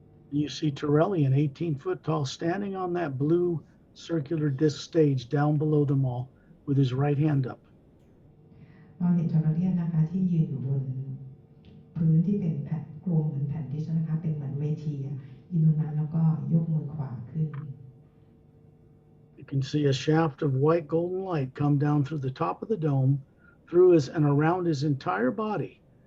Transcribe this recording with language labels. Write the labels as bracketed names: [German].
[English] You see Torellian, 18 foot tall, standing on that blue circular disc stage down below them all with his right hand up. [Thai] เราเห็นทอร์เรียนนะคะที่ยืนอยู่บนพื้นที่เป็นแผ่นกลมเหมือนแผ่นดิสนะคะเป็นเหมือนเวทียืนตรงนั้นแล้วก็ยกมือขวาขึ้น [English] You can see a shaft of white golden light come down through the top of the dome, through his and around his entire body.